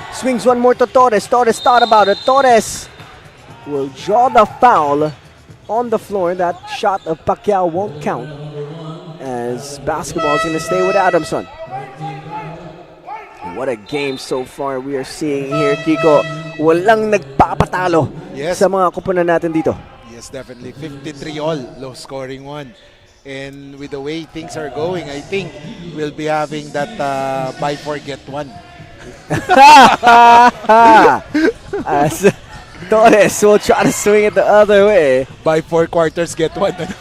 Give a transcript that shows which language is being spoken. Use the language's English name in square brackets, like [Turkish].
[English] Swings one more to Torres. Torres thought about it. Torres will draw the foul on the floor. That shot of Pacquiao won't count, as basketball is going to stay with Adamson. What a game so far we are seeing here, Kiko. [Filipino] Walang nagpapatalo sa mga kupunan natin dito. [English] Yes, definitely. 53 all, low-scoring one. And with the way things are going, I think we'll be having that buy four get one. As Torres will try to swing it the other way. Buy 4 quarters get one.